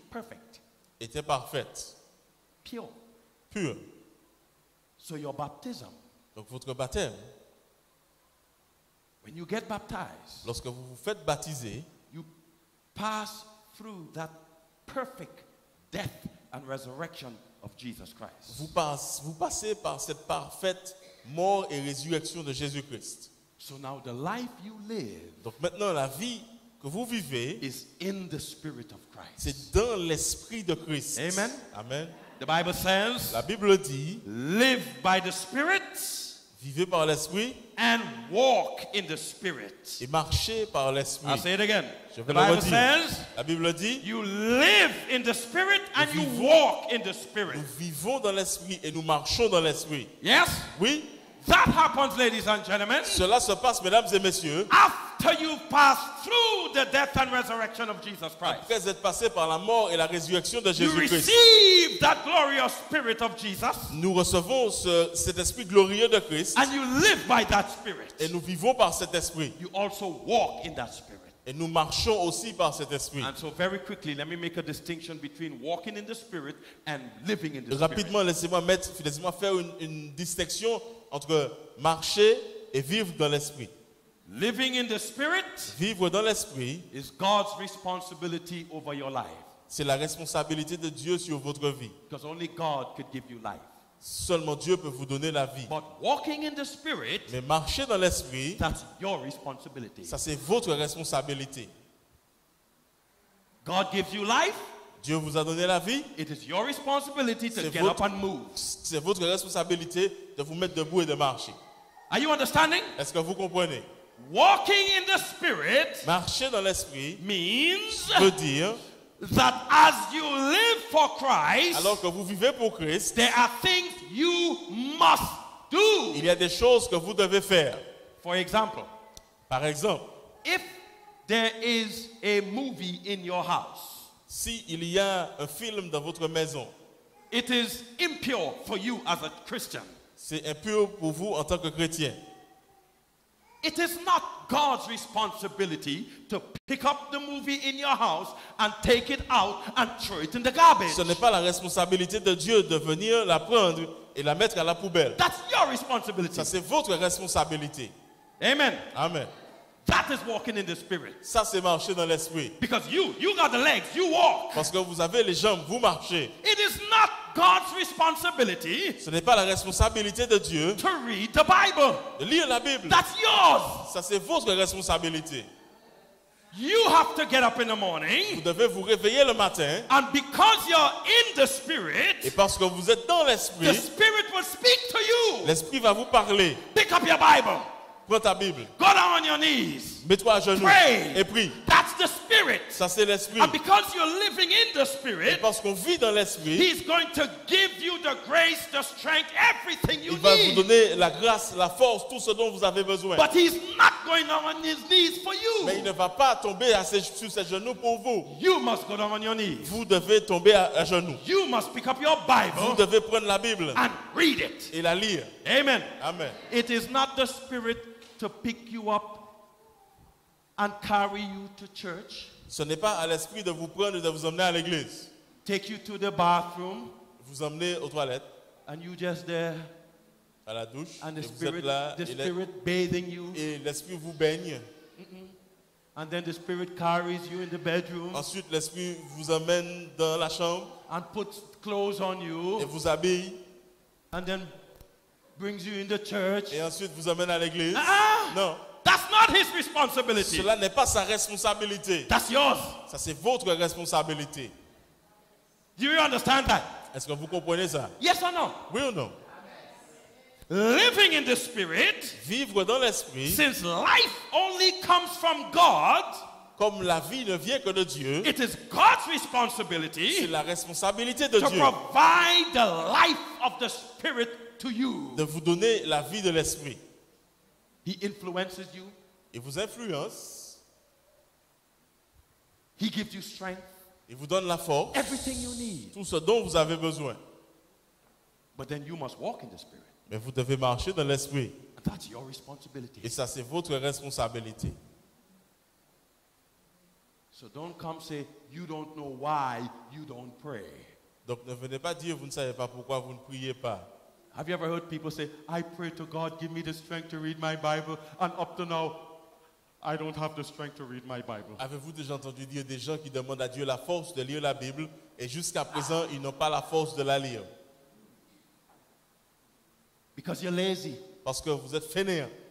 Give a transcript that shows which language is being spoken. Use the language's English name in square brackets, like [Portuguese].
[English] perfect. [French] était parfaite. [English] pure. [French] pur. [English] So your baptism, [French] Donc votre baptême, [English] when you get baptized, [French] lorsque vous vous faites baptiser, [English] you pass through that perfect death and resurrection of Jesus Christ. [French] vous passez par cette parfaite mort et résurrection de Jésus-Christ. [English] So now the life you live [French] Donc maintenant, la vie que vous vivez, [English] is in the Spirit of Christ. [French] c'est dans l'esprit de Christ. [English] Amen. [French] Amen. [English] The Bible says, [French] La Bible dit, [English] live by the Spirit [French] vivez par l'esprit [English] and walk in the Spirit. [French] et marchez par [English] I'll [French] l'esprit. [English] say it again. [French] Je [English] The [French] vais le [English] Bible [French] redire. [English] says, [French] La Bible dit, [English] you live in the Spirit and you [French] vivons- [English] walk in the Spirit. [French] nous vivons dans l'esprit et nous marchons dans l'esprit. [English] Yes? [French] Oui, [English] That happens, ladies and gentlemen, [French] cela se passe, mesdames et messieurs, [English] after you pass through the death and resurrection of Jesus Christ. [French] après être passé par la mort et la résurrection de [English] You [French] Jésus-Christ. [English] receive that glorious Spirit of Jesus [French] Nous recevons cet esprit glorieux de Christ [English] and you live by that Spirit. [French] et nous vivons par cet esprit. [English] You also walk in that Spirit. [French] Et nous marchons aussi par cet esprit. [English] And so very quickly, let me make a distinction between walking in the Spirit and living in the Spirit. [French] Rapidement, laissez-moi faire une distinction entre marcher et vivre dans l'esprit. [English] Living in the Spirit [French] Vivre dans l'esprit, [English] is God's responsibility over your life. [French] c'est la responsabilité de Dieu sur votre vie. [English] Because only God could give you life. [French] Seulement Dieu peut vous donner la vie. [English] But walking in the Spirit, [French] Mais marcher dans l'esprit, [English] that's your responsibility. [French] ça c'est votre responsabilité. [English] God gives you life. [French] Dieu vous a donné la vie, [English] It is your responsibility to [French] C'est [English] get [French] votre- [English] up and move. [French] c'est votre responsabilité de vous mettre debout et de marcher. [English] Are you understanding? [French] Est-ce que vous comprenez? [English] Walking in the Spirit [French] Marcher dans l'esprit [English] means [French] veut dire, [English] that as you live for Christ, [French] alors que vous vivez pour Christ, [English] there are things you must do. [French] il y a des choses que vous devez faire. [English] For example, [French] Par exemple, [English] if there is a movie in your house, [French] si il y a un film dans votre maison, [English] it is impure for you as a Christian. [French] c'est impur pour vous en tant que chrétien. [English] It is not God's responsibility to pick up the movie in your house and take it out and throw it in the garbage. [French] Ce n'est pas la responsabilité de Dieu de venir la prendre et la mettre à la poubelle. [English] That's your responsibility. [French] Ça, c'est votre responsabilité. [English] Amen. [French] Amen. [English] That is walking in the Spirit. [French] Ça, c'est marcher dans l'esprit. [English] Because you got the legs, you walk. [French] Parce que vous avez les jambes, vous marchez. [English] It is not God's responsibility [French] Ce n'est pas la responsabilité de Dieu [English] to read the Bible. [French] de lire la Bible. [English] That's yours. [French] Ça, c'est votre responsabilité. [English] You have to get up in the morning, [French] Vous devez vous réveiller le matin [English] and because you're in the [French] et [English] Spirit, [French] parce que vous êtes dans [English] the [French] l'esprit, [English] Spirit will speak to you. [French] l'esprit va vous parler. [English] Pick up your Bible. [French] Prends ta Bible, [English] Go down on your knees. [French] mets-toi à genoux [English] Pray. [French] et prie. [English] That's the Spirit. [French] Ça, c'est l'esprit. [English] And because you're living in the [French] Et [English] Spirit, [French] parce qu'on vit dans l'esprit, [English] He's going to give you the grace, the strength, everything you [French] il va vous [English] need. [French] donner la grâce, la force, tout ce dont vous avez besoin. [English] But He's not going down on His knees for [French] Mais il [English] you. [French] ne va pas tomber sur ses genoux pour vous. [English] You must go down on your knees. [French] Vous devez tomber à genoux. [English] You must pick up your [French] Vous [English] Bible [French] devez prendre la Bible [English] and read it. [French] et la lire. [English] Amen. [French] Amen. [English] It is not the Spirit to pick you up and carry you to church, [French] Ce n'est pas à l'esprit de vous prendre et de vous emmener à l'église. [English] take you to the bathroom, [French] Vous emmener aux toilettes, [English] and you just there, [French] à la douche, [English] and [French] et vous êtes là, [English] the Spirit bathing you, [French] et l'esprit vous baigne. [English] and then the Spirit carries you in the bedroom [French] Ensuite, l'esprit vous emmène dans la chambre [English] and puts clothes on [French] et [English] you, [French] vous habille. [English] and then brings you in the church. [French] Et ensuite, vous emmène à l'église. Ah! Non, [English] That's not His responsibility. [French] cela n'est pas sa responsabilité. [English] That's yours. [French] Ça, c'est votre responsabilité. [English] Do you understand that? [French] Est-ce que vous comprenez ça? [English] Yes or no? [French] Oui ou non? [English] Living in the Spirit, [French] Vivre dans l'esprit, [English] since life only comes from God, [French] comme la vie ne vient que de Dieu, [English] it is God's [French] c'est [English] responsibility [French] la responsabilité de [English] to [French] Dieu [English] provide the life of the Spirit to you. [French] de vous donner la vie de l'esprit. [English] He influences you. [French] Il vous influence, [English] He gives you strength. [French] il vous donne la force, [English] Everything you need. [French] tout ce dont vous avez besoin. [English] But then you must walk in the Spirit. [French] Mais vous devez marcher dans l'esprit. [English] And that's your responsibility. [French] Et ça, c'est votre responsabilité. [English] So don't come say, you don't know why you don't pray. [French] Donc ne venez pas dire, vous ne savez pas pourquoi vous ne priez pas. [English] Have you ever heard people say, I pray to God, give me the strength to read my Bible, and up to now, I don't have the strength to read my Bible. [French] Avez-vous déjà entendu dire des gens qui demandent à Dieu la force de lire la Bible et jusqu'à présent, ils n'ont pas la force de la lire? [English] Because you're lazy. [French] Parce que vous êtes fainéants.